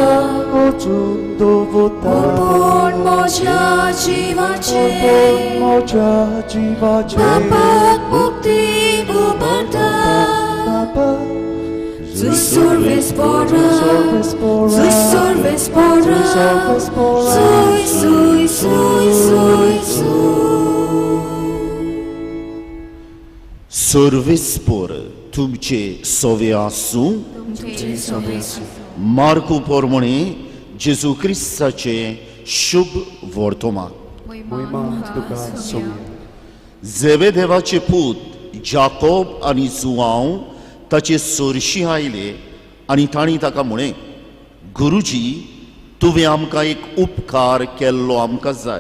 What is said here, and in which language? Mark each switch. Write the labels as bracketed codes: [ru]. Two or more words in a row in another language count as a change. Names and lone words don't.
[kok] Upon moja jivace, bapak mukti ubarta. Sus sorvespora, sus sorvespora, sui, sui, sui, sui, sui. सर्वेस्पर तुमचे सोवे आसूं. मार्कू पोरमणे जेजू क्रिस्ताचे शुभ वर्तमान. महिमा तुका सोमी. जेवेदेवाचे पूत जाकोब आनी जुआंव ताचे सोरशी आयले आनी तांणी ताका म्हळें, गुरुजी तुवें आमकां एक उपकार केल्लो आमकां जाय.